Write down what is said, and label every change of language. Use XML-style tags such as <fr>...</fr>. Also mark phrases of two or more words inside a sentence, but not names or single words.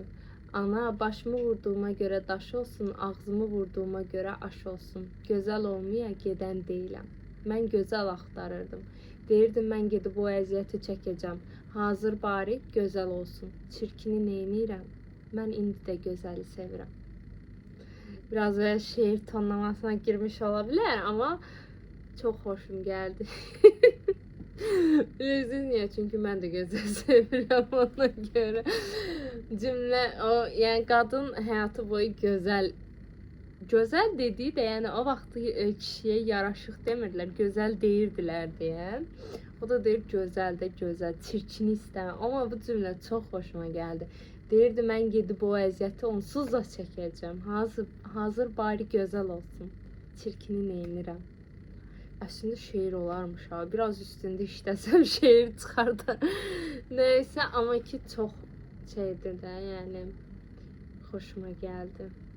<az>Ana, başımı vurduğuma görə daş olsun, ağzımı vurduğuma görə aş olsun. Gözəl olmaya gedən deyiləm. Mən gözəl axtarırdım. Deyirdim, mən gedib o əziyyəti çəkəcəm. Hazır bari gözəl olsun. Çirkini neynirəm? Mən indi də gözəli sevirəm.</az> <tr>Biraz böyle şehir tonlamasına girmiş olabilir ama çok hoşum geldi. Bilirsiniz niye? Çünkü ben de güzel seviyorum ona göre. Cümle o, yani kadın hayatı boyu güzel. Güzel dediği de yani o vakti kişiye yaraşık demirdiler. Güzel değildiler diye.</tr> <az>O da deyir gözəl də gözəl, çirkini istəməm.</az> <tr>Ama bu cümle çok hoşuma geldi.</tr> <az>Deyirdi, mən gedib o əziyyəti onsuz da çəkəcəm. Hazır bari gözəl olsun. Çirkini neynirəm? Əslində şeir olarmış ha. Biraz üstündə işləsəm şeir çıxardı. Neyse, ama ki çox şeydir də, yəni xoşuma gəldi.</az>